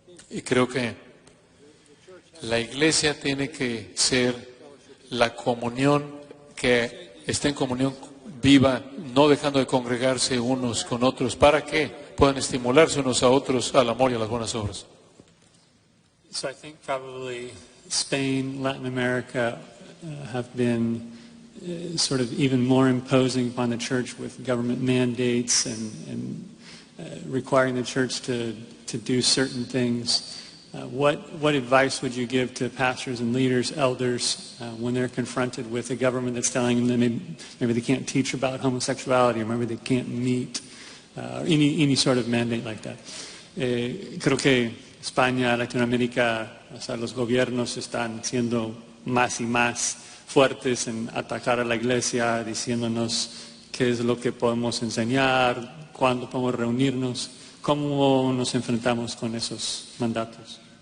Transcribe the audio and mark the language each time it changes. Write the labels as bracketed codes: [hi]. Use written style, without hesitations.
[es] Y creo que la iglesia tiene que ser la comunión que esté en comunión viva, no dejando de congregarse unos con otros, para que puedan estimularse unos a otros al amor y a las buenas obras. [en] So I think probably Spain, Latin America have been sort of even more imposing upon the church with government mandates and requiring the church to do certain things. What advice would you give to pastors and leaders, elders, when they're confronted with a government that's telling them maybe they can't teach about homosexuality, or maybe they can't meet, any sort of mandate like that? [es] Creo que España, Latinoamérica, o sea, los gobiernos están siendo más y más fuertes en atacar a la iglesia, diciéndonos qué es lo que podemos enseñar, cuándo podemos reunirnos. ¿Cómo nos enfrentamos con esos mandatos?